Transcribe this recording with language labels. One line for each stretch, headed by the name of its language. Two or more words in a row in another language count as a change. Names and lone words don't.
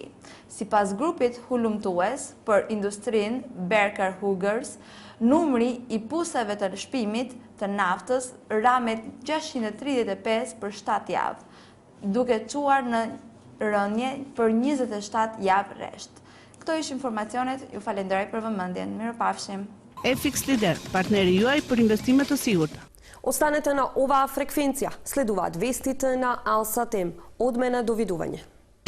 Albanian: Sipas grupit hulumtues për industrinë Berker Hugers, numri i puseve të shpimit të naftës ra me 635 për 7 javë, duke çuar në rënje për 27 javë rresht. Këto ishin informacionet, ju falenderoj për vëmendjen. Mirupafshim. FX Leader, partneri juaj për investime të sigurta.
Macedonian: Останете на оваа фреквенција. Следуваат вестите на Алсатем. Од мене довидување.